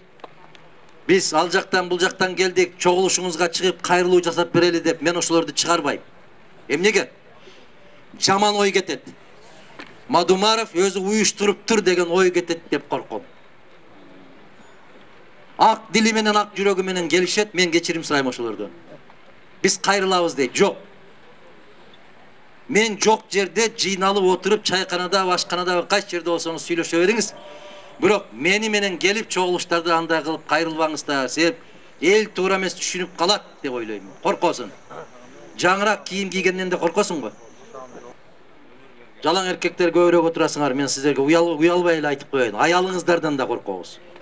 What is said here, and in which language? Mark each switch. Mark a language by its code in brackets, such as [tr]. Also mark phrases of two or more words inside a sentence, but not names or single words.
[ky] Биз ал жактан бул жактан келдик. Чогулушуңузга чыгып кайрылуу жасап берели деп мен ошолорду чыгарбайм. Эмнеге? Жаман ой кетет. Мадумаров өзү уюштуруптур деген ой кетет деп корком. Ак дили менен ак жүрөгү менен келишет, мен кечирим сурайм ошолордон. Biz kayırılabız deyip. Жоқ. Men жоқ жерде жыйналып отырып, чайканада, башканада, кайсы жерде болсоңуз сүйлөшө бериңиз. Бирок мени менен келип чогулуштарды андай кылып кайрылбаңыздар. Себеп эл туура эмес түшүнүп калат деп ойлойм. Коркосун. Жаңыраак кийим кийгенден де коркосуң го. Жалаң эркектер көбүрөөк отурасыңар. Мен сиздерге уялбай эле айтып коеюн. Аялыңыздардан да коркобуз.